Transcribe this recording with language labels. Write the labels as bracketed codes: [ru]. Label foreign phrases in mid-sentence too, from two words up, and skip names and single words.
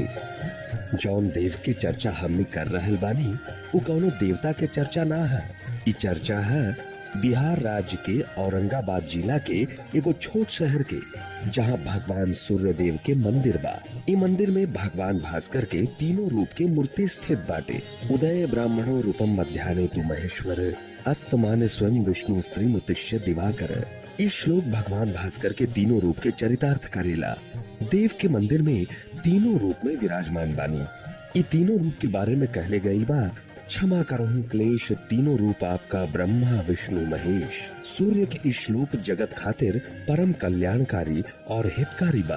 [bho] जौन देव के चर्चा हमनी कर रहल बानी उ कौनो देवता के चर्चा ना है। इ चर्चा है बिहार राज्य के औरंगाबाद जिला के एगो छोट शहर के, जहाँ भगवान सूर्य देव के मंदिर बा। इ मंदिर में भगवान भास्कर के तीनों रूप के मूर्ति स्थित बाटे। [sa] उदय ब्राह्मणो रूपम मध्याह्ने तु महेश्वर अस्तमाने स्वयं विष्णु स्त्रीमुतिष्य दिवाकर। [bho] इस श्लोक भगवान भास्कर के तीनों रूप के चरितार्थ करेला। देव के मंदिर में तीनों रूप में विराजमान बानी। ये तीनों रूप के बारे में कहले गई बा, क्षमा करहु क्लेश तीनों रूप आपका ब्रह्मा विष्णु महेश। सूर्य के इस श्लोक जगत खातिर परम कल्याणकारी और हितकारी बा।